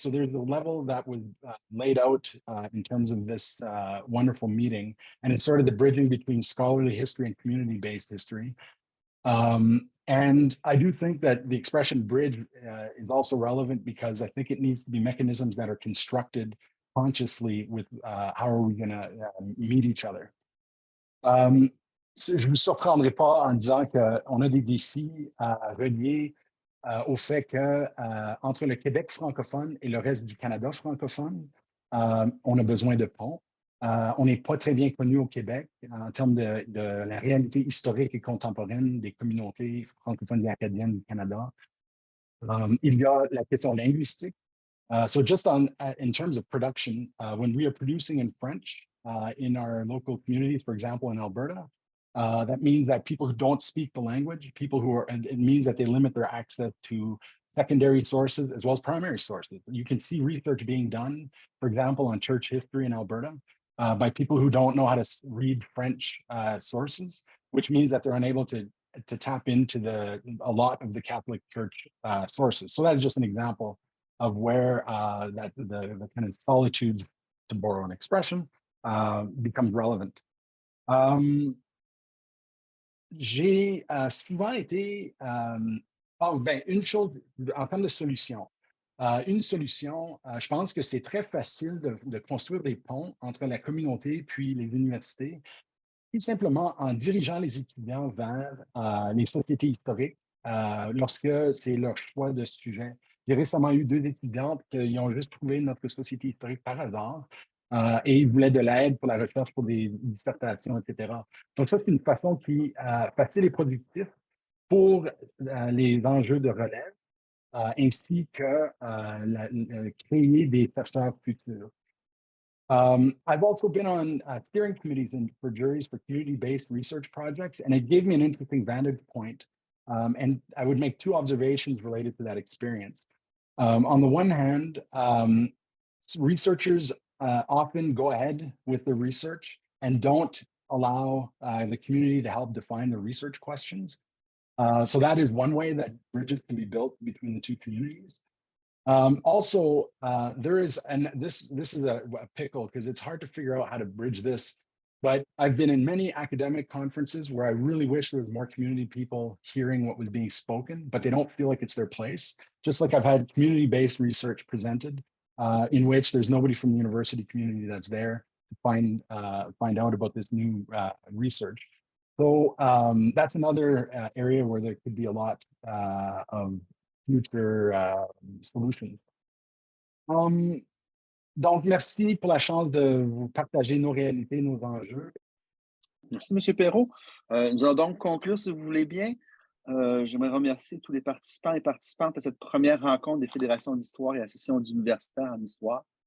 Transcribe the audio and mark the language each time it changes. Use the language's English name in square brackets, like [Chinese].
[English] So there's a level that was laid out in terms of this wonderful meeting, and it's sort of the bridging between scholarly history and community-based history. And I do think that the expression bridge is also relevant because I think it needs to be mechanisms that are constructed consciously with how are we going to meet each other. [French] Je ne vous surprendrai pas en disant qu'on a des défis reliés au fait que entre le Québec francophone et le reste du Canada francophone, on a besoin de ponts. On n'est pas très bien connu au Québec en termes de la réalité historique et contemporaine des communautés francophones et acadiennes du Canada. Il y a la question linguistique. [English] So just in terms of production, when we are producing in French in our local communities, for example, in Alberta, that means that people who don't speak the language, people who are, and it means that they limit their access to secondary sources as well as primary sources. You can see research being done, for example, on church history in Alberta by people who don't know how to read French sources, which means that they're unable to tap into a lot of the Catholic Church sources. So that's just an example of where that the kind of solitudes, to borrow an expression, becomes relevant. [French] J'ai souvent été, une chose en termes de solution. Une solution, je pense que c'est très facile de construire des ponts entre la communauté puis les universités, tout simplement en dirigeant les étudiants vers les sociétés historiques lorsque c'est leur choix de sujet. J'ai récemment eu 2 étudiantes qui ont juste trouvé notre société historique par hasard et ils voulaient de l'aide pour la recherche pour des dissertations, etc. Donc ça, c'est une façon qui est facile et productive pour les enjeux de relève ainsi que créer des chercheurs futurs. [English] I've also been on steering committees for juries for community-based research projects, and it gave me an interesting vantage point. And I would make 2 observations related to that experience. On the one hand, researchers often go ahead with the research and don't allow the community to help define the research questions. So that is one way that bridges can be built between the two communities. Also, there is, and this is a pickle because it's hard to figure out how to bridge this, but I've been in many academic conferences where I really wish there was more community people hearing what was being spoken, but they don't feel like it's their place. Just like I've had community-based research presented in which there's nobody from the university community that's there to find out about this new research. So that's another area where there could be a lot of future solutions. [French] Donc, merci pour la chance de vous partager nos réalités, nos enjeux. Merci, M. Perrault. Nous allons donc conclure, si vous voulez bien. J'aimerais remercier tous les participants et participantes à cette première rencontre des fédérations d'histoire et associations d'universitaires en histoire.